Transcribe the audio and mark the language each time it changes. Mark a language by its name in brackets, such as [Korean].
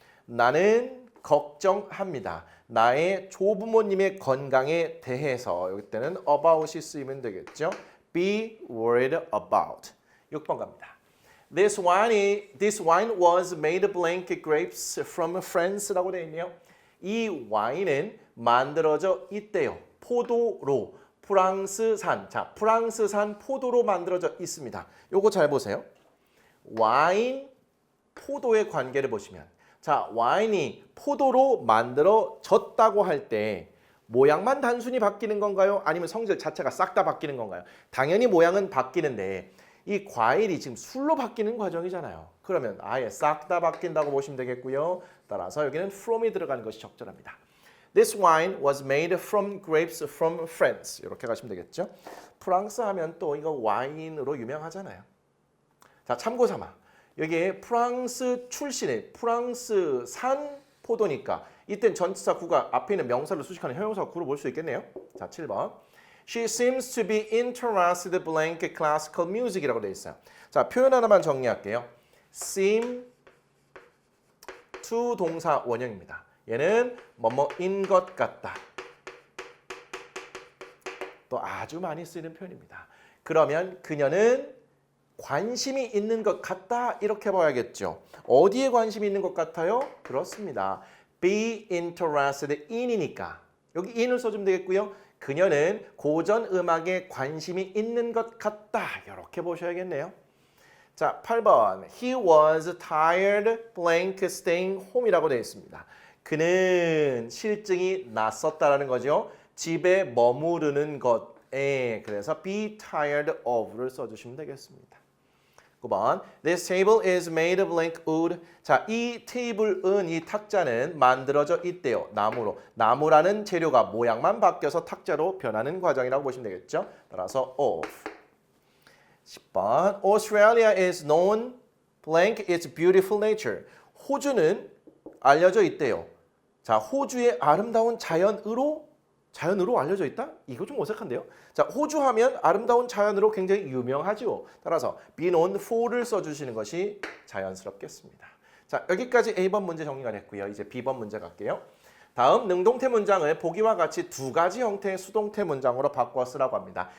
[Korean] 나는 걱정합니다. 나의 조부모님의 건강에 대해서 여기 때는 about이 쓰이면 되겠죠. [English] be worried about. [Korean] 6번 갑니다. [English] This wine was made blank grapes from France [Korean] 라고 되어 있네요. 이 와인은 만들어져 있대요. 포도로 프랑스산. 자, 프랑스산 포도로 만들어져 있습니다. 요거 잘 보세요. 와인, 포도의 관계를 보시면 자, 와인이 포도로 만들어졌다고 할 때 모양만 단순히 바뀌는 건가요? 아니면 성질 자체가 싹 다 바뀌는 건가요? 당연히 모양은 바뀌는데 이 과일이 지금 술로 바뀌는 과정이잖아요. 그러면 아예 싹 다 바뀐다고 보시면 되겠고요. 따라서 여기는 from이 들어가는 것이 적절합니다. [English] This wine was made from grapes from France. [Korean] 이렇게 가시면 되겠죠. 프랑스 하면 또 이거 와인으로 유명하잖아요. 자, 참고 삼아. 여기에 프랑스 출신의 프랑스산 포도니까 이땐 전치사 구가 앞에 있는 명사를 수식하는 형용사 구로 볼 수 있겠네요. 자, 7번. [English] She seems to be interested blank classical music [Korean] 이라고 되어 있어요. 자, 표현 하나만 정리할게요. seem to 동사 원형입니다. 얘는 뭐뭐인 것 같다. 또 아주 많이 쓰이는 표현입니다. 그러면 그녀는 관심이 있는 것 같다 이렇게 봐야겠죠. 어디에 관심이 있는 것 같아요? 그렇습니다. be interested in이니까 여기 in을 써주면 되겠고요. 그녀는 고전 음악에 관심이 있는 것 같다 이렇게 보셔야겠네요. [English] 자, 8번 He was tired blank staying home [Korean] 이라고 되어 있습니다. 그는 실증이 났었다라는 거죠. 집에 머무르는 것에 그래서 be tired of를 써주시면 되겠습니다. [English] 9번 This table is made of blank wood. [Korean] 자, 이 테이블은 이 탁자는 만들어져 있대요. 나무로. 나무라는 재료가 모양만 바뀌어서 탁자로 변하는 과정이라고 보시면 되겠죠. 따라서 of. [English] 10번 Australia is known blank its beautiful nature. [Korean] 호주는 알려져 있대요. 자, 호주의 아름다운 자연으로 알려져 있다? 이거 좀 어색한데요. 자, 호주 하면 아름다운 자연으로 굉장히 유명하죠. 따라서 be known for를 써주시는 것이 자연스럽겠습니다. 자, 여기까지 A번 문제 정리가 됐고요. 이제 B번 문제 갈게요. 다음 능동태 문장을 보기와 같이 두 가지 형태의 수동태 문장으로 바꿔 쓰라고 합니다.